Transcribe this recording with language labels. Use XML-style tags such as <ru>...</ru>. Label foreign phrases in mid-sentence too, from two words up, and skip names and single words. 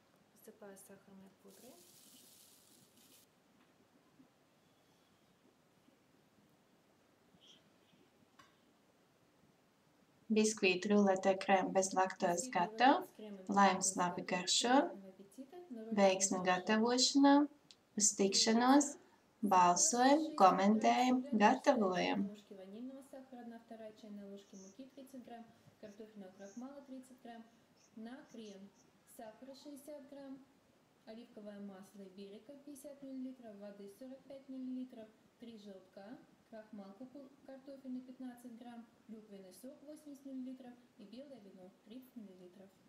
<lv>Biskvītu rulētē krēma bez laktozes gatava. Lai jums labi garšo, veiksmi gatavošanā, uz tikšanos, balsojam, komentējam, gatavojam.</lv> <ru>Картофельного крахмала 30 грамм, на крем сахара 60 грамм, оливковое масло Берика 50 мл, воды 45 мл, 3 желтка, крахмал картофельный 15 грамм, клюквенный сок 80 мл и белое вино 30 мл.</ru>